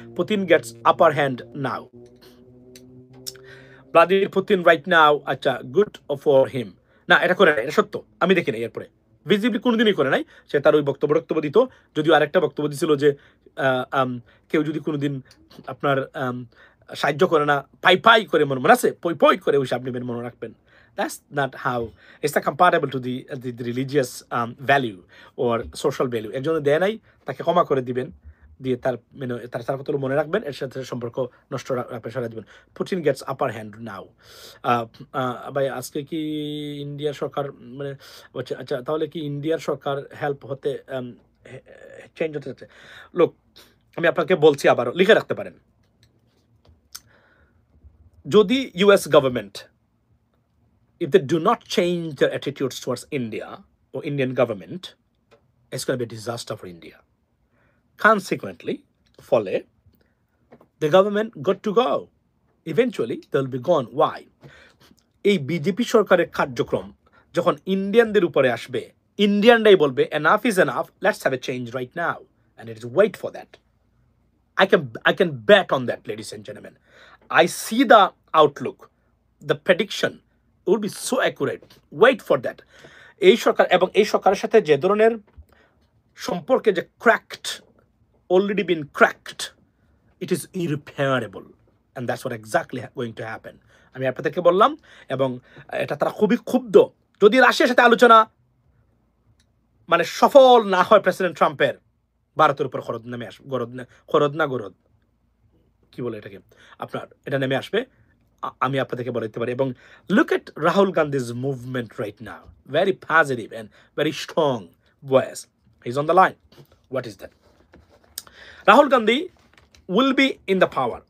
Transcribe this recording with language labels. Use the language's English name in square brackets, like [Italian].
[English] Putin gets upper hand now, Vladimir Putin right now, আচ্ছা good for him. [Bangla] না, এটা করে নাই, এটা সত্য, আমি দেখি নাই এরপরে ভিজিবলি কোনোদিনই করে নাই। সে তার ওই বক্তব্য দিত, যদিও আরেকটা বক্তব্য দিছিল যে কেউ যদি কোনোদিন আপনার সাহায্য করে না, পাই পাই করে মনে আছে, পই পই করে ওই সামনে মনে রাখবেন। [English] That's not how it's not compatible to the religious value or social value. [Bangla] একজনে দেয় নাই, তাকে ক্ষমা করে দিবেন, দিয়ে তার তার কথা মনে রাখবেন, এর সাথে সম্পর্ক নষ্ট সরাই দিবেন। [English] Putin gets upper hand now. [Bangla] ভাই আজকে কি ইন্ডিয়ার সরকার মানে আচ্ছা তাহলে কি ইন্ডিয়ার সরকার হেল্প হতে চেঞ্জ হতে যাচ্ছে? লোক, আমি আপনাকে বলছি, আবারও লিখে রাখতে পারেন, যদি US government [English] if they do not change their attitudes towards India or Indian government, it's going to be a disaster for India. Consequently, [Bangla] ফলে [English] the government got to go. Eventually, they'll be gone. Why? [Bangla] এই BJP সরকারের কার্যক্রম যখন ইন্ডিয়ানদের উপরে আসবে, ইন্ডিয়ানরাই বলবে [English] enough is enough, let's have a change right now. And it is wait for that. I can bet on that, ladies and gentlemen. I see the outlook, the prediction will be so accurate. Wait for that. [Bangla] এই সরকার এবং এই সরকারের সাথে যে ধরনের সম্পর্কে যে [English] cracked, already been cracked, it is irreparable, and that's what exactly going to happen. [Bangla] আমি আপনাদেরকে বললাম, এবং এটা তারা খুবই ক্ষুব্ধ যদি রাশিয়ার সাথে আলোচনা মানে সফল না হয় প্রেসিডেন্ট ট্রাম্পের, ভারতের উপর খরদ নেমে আসবে, গরদ কি বলে এটাকে, আপনার এটা নেমে আসবে, আমি আপনাদেরকে বলে দিতে পারি। [English] এবং look at Rahul Gandhi's movement right now, very positive and very strong voice, he is on the line. What is that? Rahul Gandhi will be in the power.